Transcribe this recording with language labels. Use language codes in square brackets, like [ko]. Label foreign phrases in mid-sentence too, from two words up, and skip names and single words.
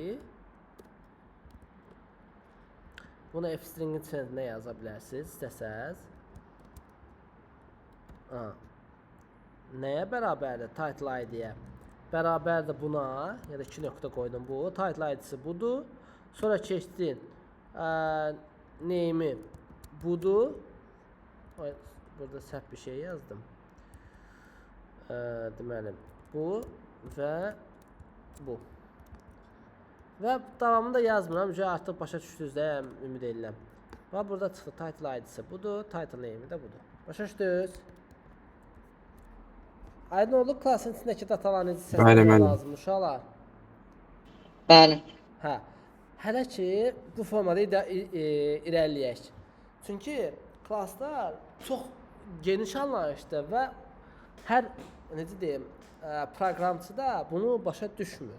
[az] Bunu F-stringin içində yaza bilərsiniz, istəsəz. Nəyə bərabərdir? [en] Title ID-yə. [az] Bərabərdir buna, ya da 2 nöqtə qoydum bu. [en] Title ID-si [az] budur. Sonra keçdin. Name-i budur. Burada səhv bir şey yazdım. Deməli, bu və bu. Və davamını da yazmıram. Artıq başa düşdünüz də, ümid edirəm. Və burada çıxdı. [en] Title ID-si [az] budur. [en] Title name-i [az] də budur. Başa düşdünüz? Aydın oldu, klasın içindəki datalar necə səsləmək lazım uşaqlar? Bəli. Hə. Hələ ki, bu formada irəliləyək. Çünki klaslar çox geniş anlayışdır və hər, necə deyim, proqramçı da bunu başa düşmür.